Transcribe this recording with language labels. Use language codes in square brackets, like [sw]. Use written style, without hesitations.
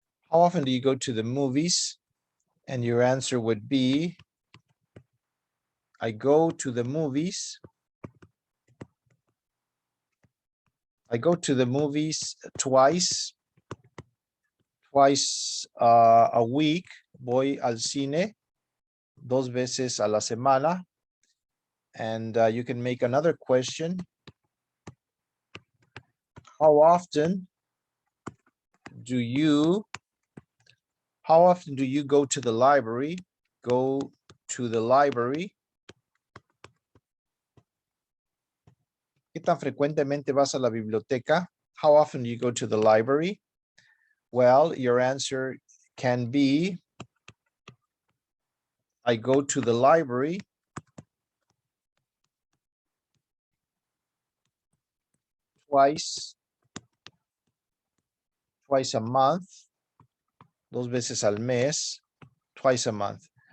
[en] How often do you go to the movies? And your answer would be, I go to the movies. I go to the movies twice a week. [es] Voy al cine 2 veces a la semana. [en] And you can make another question. How often do you go to the library? Go to the library. [es] ¿Qué tan frecuentemente vas a la biblioteca? [en] How often do you go to the library? Well, your answer can be, I go to the library twice a month, 2 veces al mes, twice a month.